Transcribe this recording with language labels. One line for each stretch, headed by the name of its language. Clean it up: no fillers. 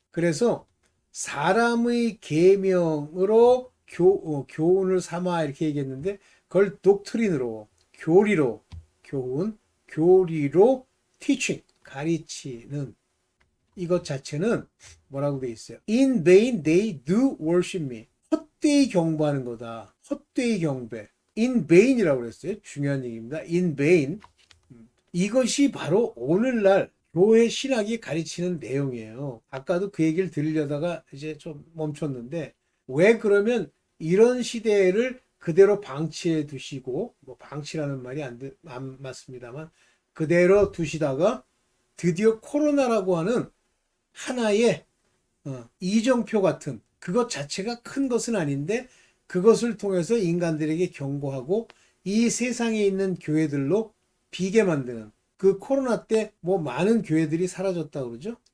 Korean: 그래서 사람의 계명으로 교훈을 삼아 이렇게 얘기했는데 그걸 독트린으로 교리로 교훈 교리로 teaching 가르치는 이것 자체는 뭐라고 돼 있어요?
English: In vain they do worship me.
Korean: 헛되이 경배하는 거다. 헛되이 경배. In vain이라고 그랬어요. 중요한 얘기입니다. In vain. 이것이 바로 오늘날 교회 신학이 가르치는 내용이에요. 아까도 그 얘기를 들으려다가 이제 좀 멈췄는데, 왜 그러면 이런 시대를 그대로 방치해 두시고, 뭐 방치라는 말이 안 맞습니다만, 그대로 두시다가 드디어 코로나라고 하는 하나의 이정표 같은 그것 자체가 큰 것은 아닌데, 그것을 통해서 인간들에게 경고하고 이 세상에 있는 교회들로 비게 만드는, 그 코로나 때 뭐 많은 교회들이 사라졌다고 그러죠.